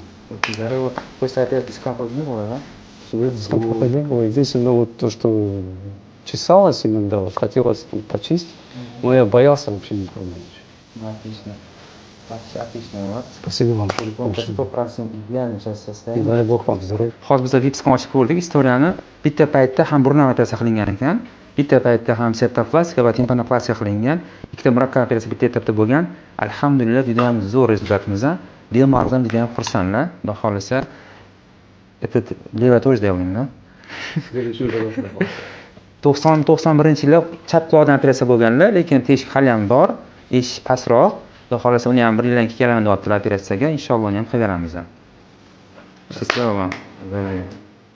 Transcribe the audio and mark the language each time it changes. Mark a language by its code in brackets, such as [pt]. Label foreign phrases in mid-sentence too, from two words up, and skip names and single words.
[ru] Вот после операции дискомфорт не было, да? Дискомфорта не было. Единственное, вот то, что чесалось иногда, вот хотелось почистить, но я боялся вообще не трогать. Отлично. Отлично, вот. Спасибо вам. 100% идеально сейчас И состояние. дай Бог вам здоровья. [uz] Hozir biz vipsni ochib ko'rdik istoriyani. Bitta paytda ham burun operatsiya qilingan ekan. Bitta paytda ham septoplastika va timpanoplastika qilingan. Ikkita murakkab operatsiya bitta etapda bo'lgan. Alhamdulillah, juda ham zo'r rezultatimiz. Bemordan juda ham xursandlar. Xudo xolisa, [ru] это левая тоже сделаем, да? [uz] 90-91-yilda chap quloqdan operatsiya bo'lganlar, lekin teshik hali ham bor, eshik pastroq. Xudo xolisa uni ham bir yildan keyin kelaman deyaptilar operatsiyaga. Inshaalloh uni ham qilaveramiz. [ru] Счастливо вам.